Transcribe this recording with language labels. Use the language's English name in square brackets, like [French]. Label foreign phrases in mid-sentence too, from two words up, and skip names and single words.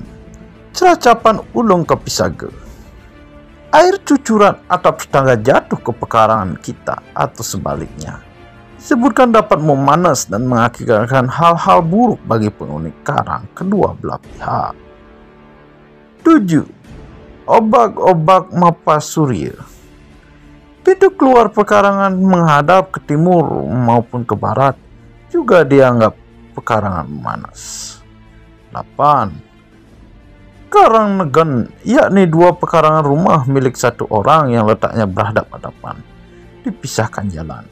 [Balinese] Ceracapan ulung kepisaga, [Indonesian] air cucuran atap tetangga jatuh ke pekarangan kita atau sebaliknya, disebutkan dapat memanas dan mengakibatkan hal-hal buruk bagi penghuni karang kedua belah pihak. 7. [Balinese] Obak-obak mapa surya, [Indonesian] pintu keluar pekarangan menghadap ke timur maupun ke barat juga dianggap pekarangan memanas. 8. [Balinese] Karang negen, [Indonesian] yakni 2 pekarangan rumah milik satu orang yang letaknya berhadap-hadapan, dipisahkan jalan.